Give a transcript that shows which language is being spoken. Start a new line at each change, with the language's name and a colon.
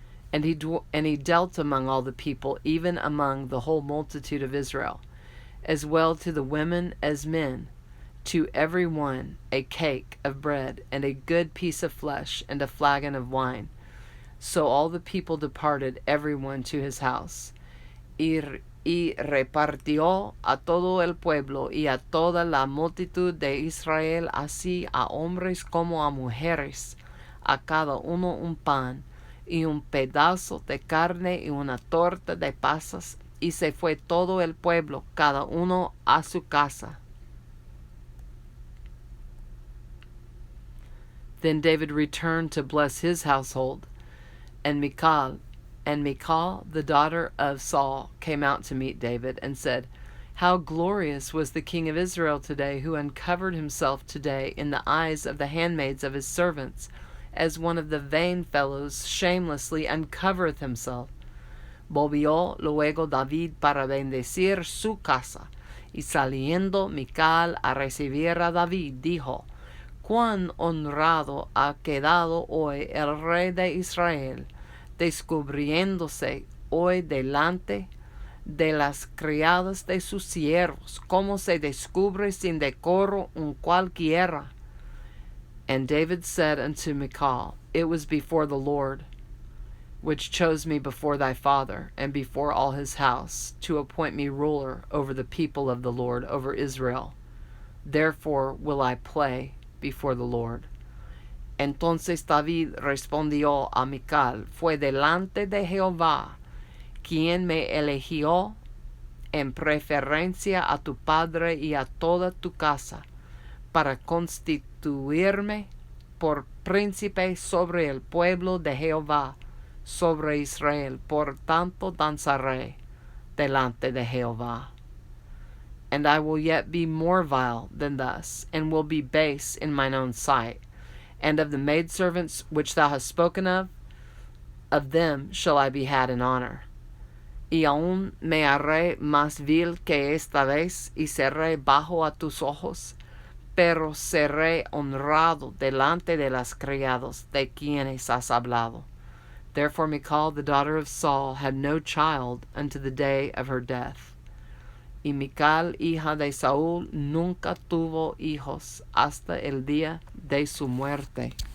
English: And he dealt among all the people, even among the whole multitude of Israel, as well to the women as men, to every one a cake of bread, and a good piece of flesh, and a flagon of wine. So all the people departed, every one to his house.
Spanish: Y repartió a todo el pueblo y a toda la multitud de Israel, así a hombres como a mujeres, a cada uno un pan, y un pedazo de carne y una torta de pasas, y se fue todo el pueblo, cada uno a su casa.
English: Then David returned to bless his household, and Michal, the daughter of Saul, came out to meet David, and said, How glorious was the king of Israel today, who uncovered himself today in the eyes of the handmaids of his servants, as one of the vain fellows shamelessly uncovereth himself.
Spanish: Volvió luego David para bendecir su casa, y saliendo Michal a recibir a David, dijo, Cuán honrado ha quedado hoy el rey de Israel, descubriéndose hoy delante de las criadas de sus siervos, como se descubre sin decoro un cualquiera.
English: And David said unto Michal, It was before the Lord, which chose me before thy father, and before all his house, to appoint me ruler over the people of the Lord, over Israel. Therefore will I play before the Lord.
Spanish: Entonces David respondió a Michal, Fue delante de Jehová, quien me eligió en preferencia a tu padre y a toda tu casa, para constituirme por príncipe sobre el pueblo de Jehová, sobre Israel. Por tanto danzaré delante de Jehová.
English: And I will yet be more vile than thus, and will be base in mine own sight. And of the maidservants which thou hast spoken of them shall I be had in honor.
Spanish: Y aún me haré más vil que esta vez, y seré bajo a tus ojos, pero seré honrado delante de las criadas de quienes has hablado.
English: Therefore Michal, the daughter of Saul, had no child unto the day of her death.
Spanish: Y Michal, hija de Saúl, nunca tuvo hijos hasta el día de su muerte.